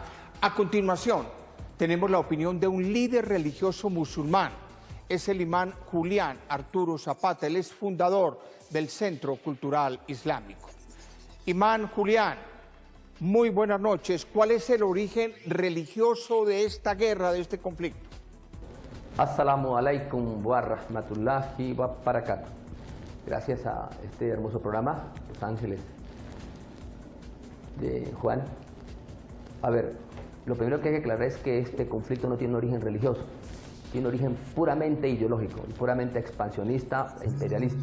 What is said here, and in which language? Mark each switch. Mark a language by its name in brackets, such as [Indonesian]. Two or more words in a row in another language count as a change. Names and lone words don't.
[Spanish] A continuación, tenemos la opinión de un líder religioso musulmán. Es el imán Julián Arturo Zapata, él es fundador del Centro Cultural Islámico. Imán Julián, muy buenas noches. ¿Cuál es el origen religioso de esta guerra, de este conflicto? [Arabic] السلام عليكم ورحمة الله وبركاته. [Spanish] Gracias a este hermoso programa, Los Ángeles de Juan. A ver, lo primero que hay que aclarar es que este conflicto no tiene un origen religioso, tiene un origen puramente ideológico, puramente expansionista e imperialista.